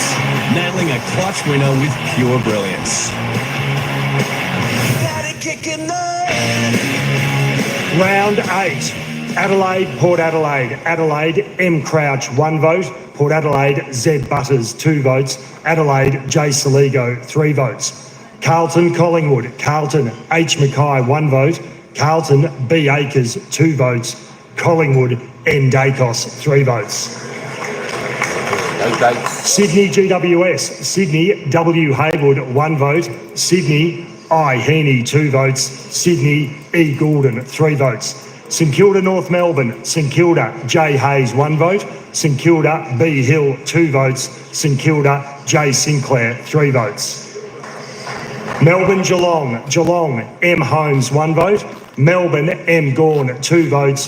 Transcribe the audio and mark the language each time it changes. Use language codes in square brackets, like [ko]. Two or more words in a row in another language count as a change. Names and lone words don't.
[en] Nailing a clutch winner with pure brilliance. Round 8. Adelaide, Port Adelaide. Adelaide, M. Crouch, 1 vote. Port Adelaide, Z. Butters, 2 votes. Adelaide, J. Saligo, 3 votes. Carlton, Collingwood. Carlton, H. Mackay, 1 vote. Carlton, B. Akers, 2 votes. Collingwood, N. Dacos, 3 votes. Sydney, GWS. Sydney, W. Haywood, 1 vote. Sydney, I. Heaney, 2 votes. Sydney, E. Goulden, 3 votes. St Kilda, North Melbourne. St Kilda, J. Hayes, 1 vote. St Kilda, B. Hill, 2 votes. St Kilda, J. Sinclair, 3 votes. Melbourne, Geelong. Geelong, M. Holmes, 1 vote. Melbourne, M. Gawn, 2 votes.